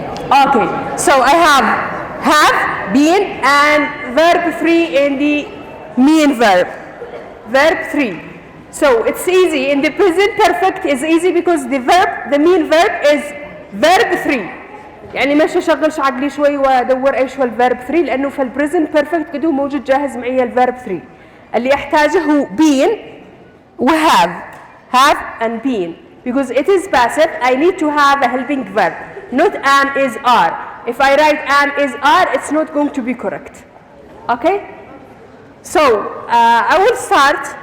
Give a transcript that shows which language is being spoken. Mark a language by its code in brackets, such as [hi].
[en] Okay, so I have been and verb 3 in the mean verb. Verb 3. So it's easy. In the present perfect is easy because the mean verb is verb 3. [ar] يعني ماشي اشغلش عقلي شوي وادور ايش هو الفيرب 3 لانه في البريزنت بيرفكت كده موجود جاهز معي الفيرب 3. اللي احتاجه هو been و have and been. [en] Because it is passive, I need to have a helping verb. Not am, is, are. If I write am, is, are, it's not going to be correct. Okay? So, I will start.